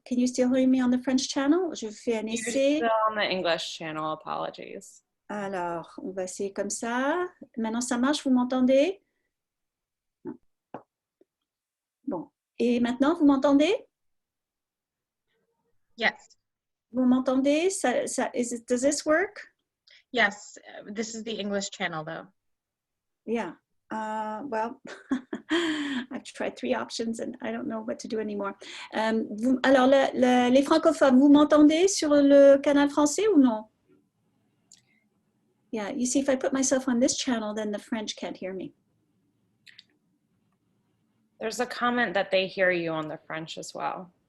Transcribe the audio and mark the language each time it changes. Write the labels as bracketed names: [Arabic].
[English] Can you still hear me on the French channel? [French] Je fais un [English] You're [French] essai. [English] still on the English channel, apologies. [French] Alors, on va essayer comme ça. Maintenant, ça marche, vous m'entendez? Non. Bon. Et maintenant, vous m'entendez? [English] Yes. [French] Vous m'entendez? [English] Does this work? Yes. This is the English channel, though. Yeah. Well, I've tried 3 options and I don't know what to do anymore. [French] Alors, les francophones, vous m'entendez sur le canal français ou non? [English] Yeah, you see, if I put myself on this channel, then the French can't hear me. There's a comment that they hear you on the French as well.